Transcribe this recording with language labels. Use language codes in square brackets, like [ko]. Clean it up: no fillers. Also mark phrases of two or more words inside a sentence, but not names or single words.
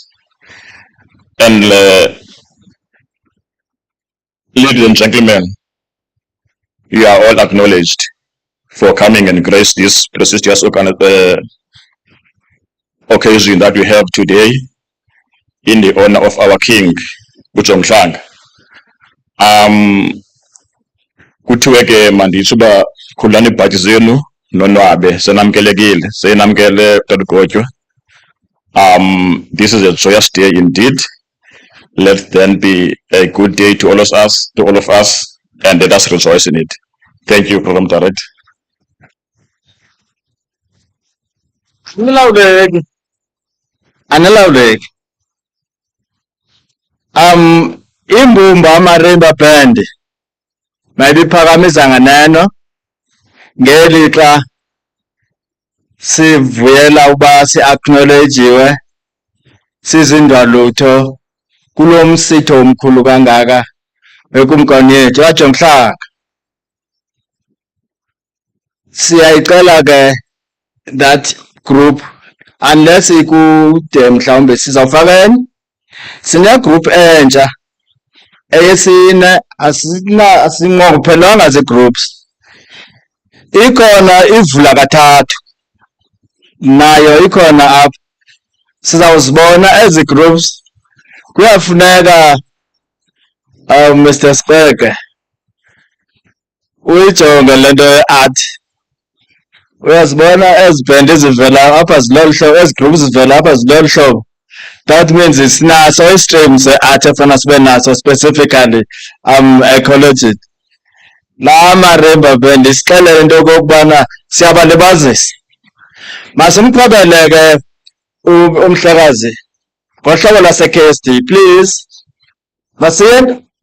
[en] And ladies and gentlemen, you are all acknowledged for coming and grace this prestigious occasion that we have today in the honor of our king, Jomhlanga. [xh] Kuthiwe ke manditsho uba khululani ibhatyi zenu nonwabe, senamkelekile, senamkele Tata uGotywa. [en] This is a joyous day indeed. Let then be a good day to all of us, and let us rejoice in it. Thank you, Program Director. [xh] Anilawuleki. Imbumba amarimba band mayibiphakamisa nganeno ngelixa sivuyela uba si-acknowledgiwe sizindwalutho kulo msitho omkhulu kangaka wekumkani yethu kaJomhlanga. Siyayicela ke [en] that group, [xh] unless ikude mhlawumbe sizawufakeni, sine-group entsha eyesine, asinqongophelanga zii-groups. Ikhona ivula kathathu, nayo ikhona apha. Sizawuzibona ezi groups. Kuyafuneka Mr. Speaker uyijonge le nto ye-art. Uyazibona ezi band ezivela apha zilolu hlobo, ezi groups zivela apha zilolu hlobo. [en] That means [xh] sinaso i-stream se-art efana sibe naso [en] specifically ecology. [xh] La marimba band isixelele into okokubana siyabalibazisa. Masimqhubele ke umhlekazi ngohlobo lase-KSD, please. Masiyeni.